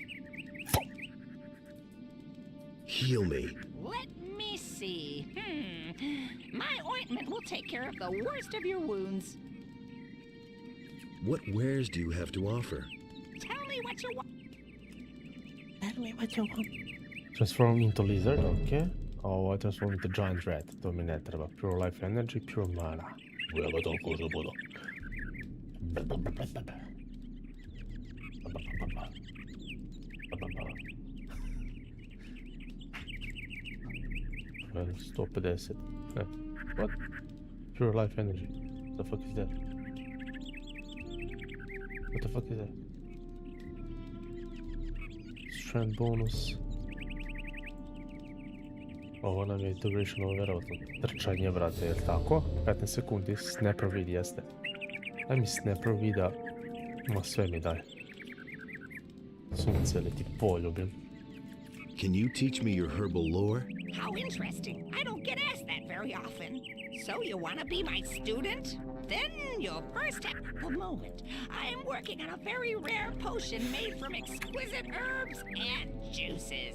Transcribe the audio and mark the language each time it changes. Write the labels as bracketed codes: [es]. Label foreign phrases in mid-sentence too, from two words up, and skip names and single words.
[en] Heal me. Let me see. My ointment will take care of the worst of your wounds. What wares do you have to offer? Tell me what you want. Tell me what you want. Transform into lizard, okay. [sr] Ovo je [en] transform into giant rat, [sr] to mi ne treba. [en] Pure life energy, pure mana. [sr] Evo toliko za budu. [en] Well, 150. Yeah. What? Pure life energy. The fuck is that? What the fuck is that? Strength bonus. [sr] Ovo nam je durational verovatno trčanje, brate, jel tako? 15 sekundi, snapper vid jeste. Daj mi snapper vida, ma sve mi daj. Sunce li ti poljubim. [en] Can you teach me your herbal lore? How interesting. I don't get asked that very often. So you want to be my student? Then you'll first have a moment. I am working on a very rare potion made from exquisite herbs and juices.